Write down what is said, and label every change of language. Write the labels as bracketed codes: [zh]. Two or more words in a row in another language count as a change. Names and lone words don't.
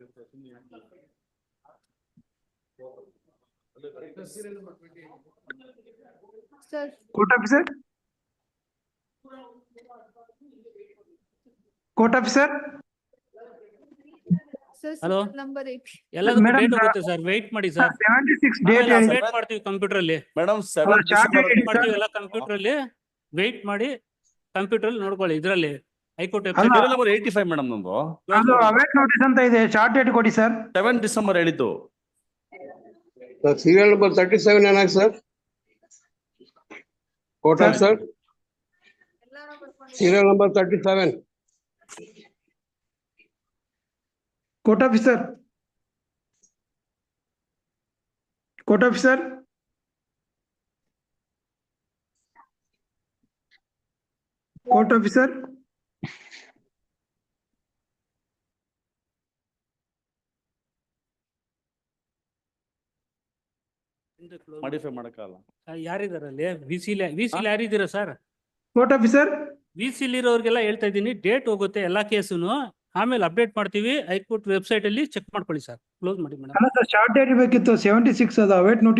[en] Sir, Court officer? Court officer? sir, Hello? serial number 8. [kn] ಎಲ್ಲದಕ್ಕೂ [en] Madam, [kn] ಡೇಟ್ ಹೋಗುತ್ತೆ ಸರ್ ವೆಯ್ಟ್ ಮಾಡಿ ಸರ್ [en] 76 date [kn] ಆಮೇಲೆ ಏನಿದೆ? ಅಪ್ಡೇಟ್ ಮಾಡ್ತೀವಿ ಕಂಪ್ಯೂಟರ್ ಅಲ್ಲಿ [en] Madam, Chart December. date, sir. [kn] ಮಾಡ್ತೀವಿ ಎಲ್ಲ ಕಂಪ್ಯೂಟರ್ ಅಲ್ಲಿ ವೆಯ್ಟ್ ಮಾಡಿ ಕಂಪ್ಯೂಟರ್ ಅಲ್ಲಿ ನೋಡ್ಕೊಳ್ಳಿ ಇದ್ರಲ್ಲಿ ಹೈಕೋರ್ಟ್ [en] serial number 85 ಮೇಡಮ್ ನಮ್ದು. [kn] ಅದು [en] await notice [kn] ಅಂತ ಇದೆ, [en] short date [kn] ಕೊಡಿ ಸರ್. 7 ಡಿಸೆಂಬರ್ ಹೇಳಿದ್ದು. [en] Serial number 37 ಏನಾಗಿ ಸರ್? Court of sir? Serial number 37. Court officer. Court officer. Court officer. [kn] Modify ಮಾಡಕ್ಕಾಗಲ್ಲ. ಯಾರಿದಾರಲ್ಲಿ ವಿಸಿಲ್ ಯಾರಿದ್ದೀರಾ ಸರ್? [en] Court officer. [kn] ವಿಸಿಲ್ ಇರೋರ್ಗೆಲ್ಲ ಹೇಳ್ತಾ ಇದ್ದೀನಿ, ಡೇಟ್ ಹೋಗುತ್ತೆ ಎಲ್ಲಾ ಕೇಸುನು, ಆಮೇಲೆ ಅಪ್ಡೇಟ್ ಮಾಡ್ತೀವಿ. [en] High Court website [kn] ಅಲ್ಲಿ ಚೆಕ್ ಮಾಡ್ಕೊಳ್ಳಿ ಸರ್. ಕ್ಲೋಸ್ ಮಾಡಿ ಮೇಡಮ್. ಅಲ್ಲ ಸರ್, [en] short date [kn] ಬೇಕಿತ್ತು, 76 ಅದು [en] await notice